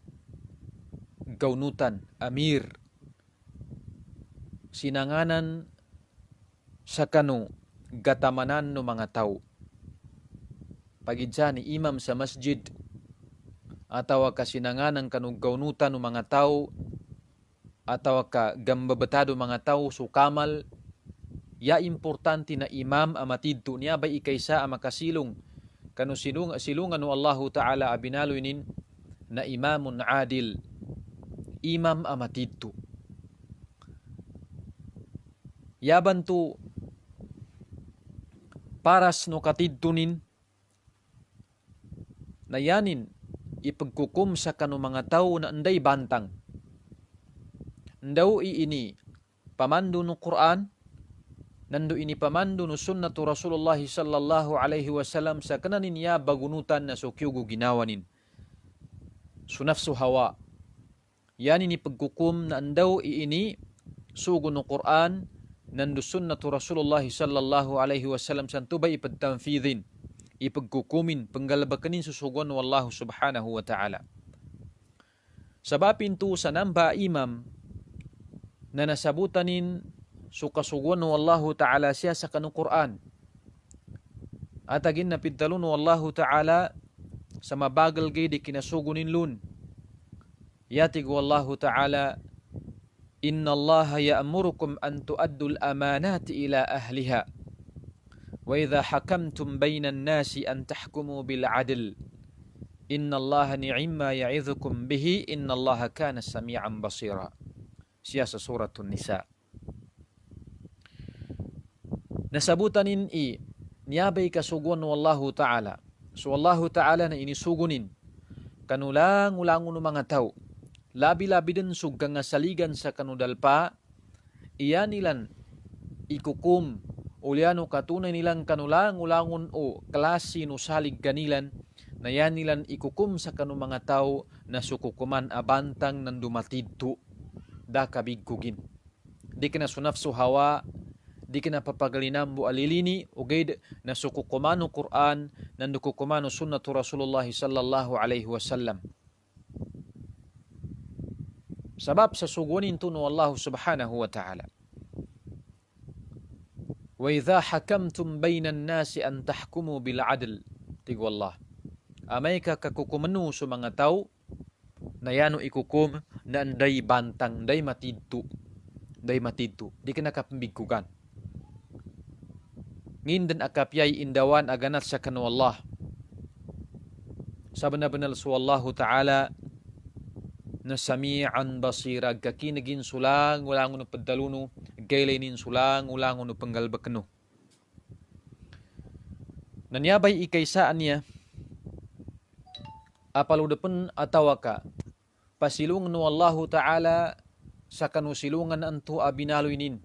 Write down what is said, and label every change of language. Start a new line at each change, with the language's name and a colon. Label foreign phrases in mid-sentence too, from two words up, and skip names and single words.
Maguindanaon: Gaunutan, amir. Sinanganan sa kanu gatamanan no mga tao. Pagidsa ni imam sa masjid atawa ka sinanganan kanug gaunutan ng mga tao, atawa ka gambabetado mga tao sukamal, ya importante na imam amatidto niya ba ikaysa ang makasilong kanu silungan no Allahu Ta'ala abinaloinin na
Arabic: إمام عادل,
Maguindanaon: imam amatidto. Yaban to paras no katidtunin na yanin ipagkukum sa kanu mga tao na anday bantang. ndau ini pamandu nu Quran, nandu ini pamandu nu sunnatu Rasulullah
Arabic: صلى الله عليه وسلم
Maguindanaon: sakananin ya bagunutan na sukyugu ginawanin. Sunafsu hawa. Yani ni pagkukum na ndau ini sugu nu Quran, nandu sunnatu Rasulullah
Arabic: صلى الله عليه وسلم
Maguindanaon: santubay ipadtanfidhin, ipagkukumin, panggalabakanin susugon wallahu
Arabic: سبحانه وتعالى.
Maguindanaon: Sabapin tu sa namba imam na nasabutanin sukasugon wallahu ta'ala siya sa kanong Quran. At agin napidtalun wallahu ta'ala sa mabagal gay di kinasugunin lun.
Arabic: Yatig والله تعالى، إن الله يأمركم أن تؤدوا الأمانات إلى أهلها. وإذا حكمتم بين الناس أن تحكموا بالعدل. إن الله نعما يعظكم به، إن الله كان سميعا بصيرا.
Maguindanaon: Siya sa suratun Nisa. Nasabutanin niyabay kasugon wallahu ta'ala. So wallahu ta'ala na inisugunin kanulang-ulangon ng mga tao. Labi-labi din sugang nga saligan sa kanudalpa, iyan nilan ikukum uliano katunay nilang kanulang-ulangon o klase no salig ganilan na yan nilan ikukum sa kanu mga tao na sukukuman abantang ng dumatidto da kabigkugin. Di ka na sunafso hawa, di ka na papagalinambo alilini, ugay na sukukumano Quran, nandukukumano sunnatu Rasulullah
Arabic: صلى الله عليه وسلم.
Maguindanaon: Sabab sa sugunin to no Allah
Arabic: سبحانه وتعالى. وإذا حكمتم بين الناس أن تحكموا بالعدل.
Maguindanaon: Tigwallah. Amay ka kakukumano sa mga tao, na yano ikukum na anday bantang, day matidto. Day matidto. Di ka nakapambigkugan. Ngindan akapyay indawan aganat sa kanu Allah. Sabana-banal su Allahu ta'ala na
Arabic: سميعا بصيرا,
Maguindanaon: kakinagin sulang ulangon no paddaluno, gaylainin sulang ulangon no panggalbakno. Nanyabay ikaysaan niya, apaludapan atawaka, pasilung no Allahu ta'ala sa kanusilungan anto abinaloinin.